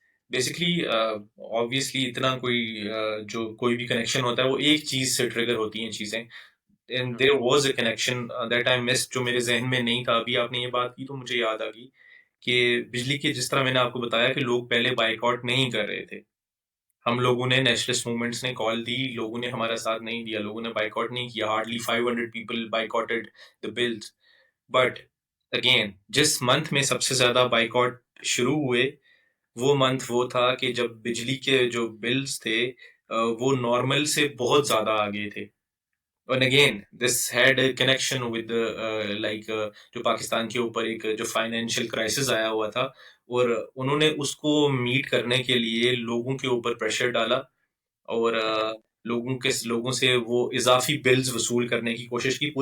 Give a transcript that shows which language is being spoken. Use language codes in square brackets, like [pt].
[ur] Basically obviously اتنا جو کوئی بھی کنیکشن ہوتا ہے وہ ایک چیز سے ٹریگر ہوتی ہیں چیزیں. [en] and there was a connection that I missed, [ur] جو میرے ذہن میں نہیں تھا. ابھی آپ نے یہ بات کی تو مجھے یاد آ گئی کہ بجلی کے، جس طرح میں نے آپ کو بتایا کہ لوگ پہلے بائیکاٹ نہیں کر رہے تھے. ہم لوگوں نے، نیشنلسٹ موومنٹس نے کال دی، لوگوں نے ہمارا ساتھ نہیں دیا، لوگوں نے بائیکاٹ نہیں کیا. [en] Hardly 500 people boycotted the bills. But again, [ur] جس منتھ میں سب سے زیادہ بائیکاٹ شروع ہوئے، وہ منتھ وہ تھا کہ جب بجلی کے جو بلز تھے وہ نارمل سے بہت زیادہ آگے تھے. [en] And again, this had a connection with [ur] جو پاکستان کے اوپر ایک جو فائنینشیل کرائسس آیا ہوا تھا، اور انہوں نے اس کو میٹ کرنے کے لیے لوگوں کے اوپر پریشر ڈالا، اور لوگوں سے وہ اضافی بلز وصول کرنے کی کوشش کی.